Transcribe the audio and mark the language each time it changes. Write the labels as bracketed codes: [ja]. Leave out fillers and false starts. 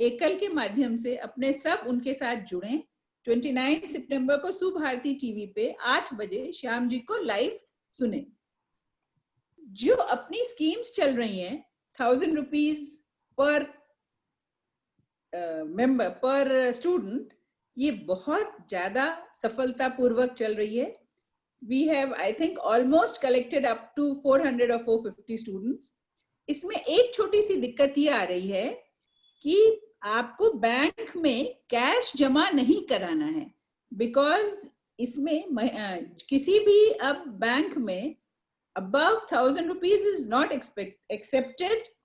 [hi] एकल के माध्यम से अपने सब उनके साथ जुड़े। 29 सितंबर को सुभारती टीवी पे 8 बजे श्याम जी को लाइव सुने। जो अपनी स्कीम्स चल रही हैं, 1000 रुपीज पर मेंबर पर स्टूडेंट, ये बहुत ज्यादा सफलतापूर्वक चल रही है। [en] We have, I think, almost collected up to 400 or 450 students. [hi] इसमें एक छोटी सी दिक्कत ये आ रही है कि आपको बैंक में कैश जमा नहीं कराना है, बिकॉज इसमें किसी भी अब बैंक में [en] above 1000 rupees is not accepted.